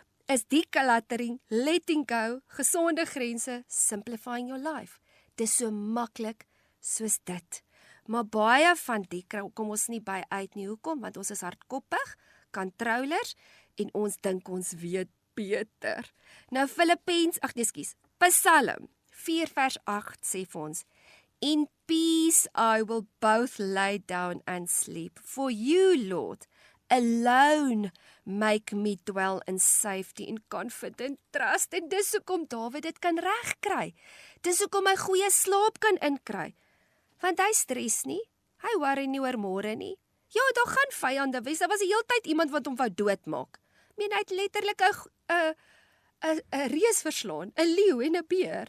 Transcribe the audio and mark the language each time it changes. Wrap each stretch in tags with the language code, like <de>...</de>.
<en>Is decluttering, letting go,</en> <af>gesonde grense,</af> <en>simplifying your life.</en> <af>Dis so maklik soos dit. Maar baie van die kom ons nie by uit nie. Hoekom? Want ons is hardkoppig, controllers, en ons dink ons weet beter. Nou Psalm 4 vers 8 sê vir ons,</af> <en>"In peace I will both lay down and sleep, for you, Lord, alone make me dwell in safety and confident trust."</en> <af>En dis hoekom Dawid dit kan regkry. Dis hoekom hy goeie slaap kan inkry. Want hy stres nie, hy worry nie oor môre nie. Ja, daar gaan vyande wees, daar was die hele tyd iemand wat hom wou doodmaak. Hy het letterlik 'n reus verslaan, 'n leeu en 'n beer.</af>